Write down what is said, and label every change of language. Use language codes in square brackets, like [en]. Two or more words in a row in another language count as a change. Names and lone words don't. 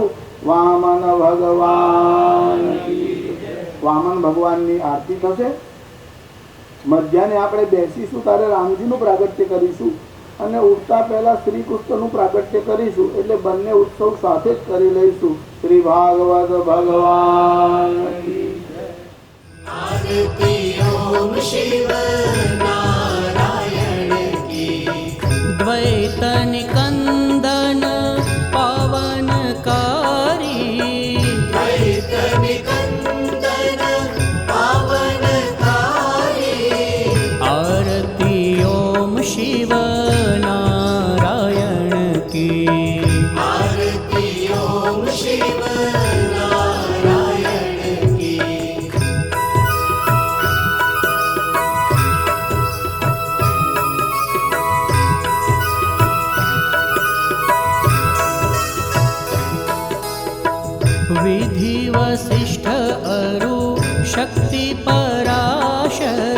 [gu] વામન ભગવાન, વામન ભગવાનની આરતી થશે. મધ્યાને આપણે બેસીશું ત્યારે રામજીનું પ્રાગટ્ય કરીશું અને ઉઠતા પહેલા શ્રી કૃષ્ણનું પ્રાગટ્ય કરીશું. એટલે બંને ઉત્સવ સાથે જ કરી લઈશું. શ્રી ભાગવત ભગવાન [hi] द्वैत निकंदन पावनकारी, द्वैत निकंदन पावनकारी, आरती ओम शिव नारायण की, आरती ओम शिव नारायण की. विधि वसिष्ठ अरु शक्ति पराशर,